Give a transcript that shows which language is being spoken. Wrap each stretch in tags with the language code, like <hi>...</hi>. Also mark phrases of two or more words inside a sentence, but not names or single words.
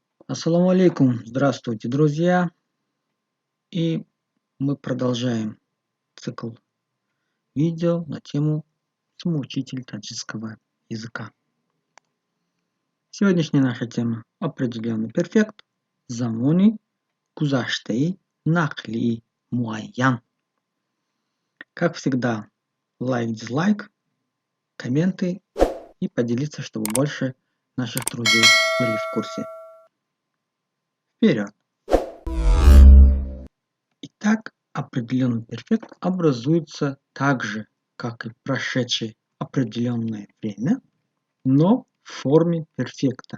<ar>السلام عليكم,</ar> <ru>здравствуйте, друзья! И мы продолжаем цикл видео на тему «Самоучитель таджикского языка». Сегодняшняя наша тема – определенный перфект,</ru> <tg>замони, гузаштей, нахли, муайян.</tg> <ru>Как всегда, лайк, дизлайк, комменты и поделиться, чтобы больше наших друзей были в курсе. Вперед! Итак, определенный перфект образуется так же, как и прошедшее определенное время, но в форме перфекта.</ru>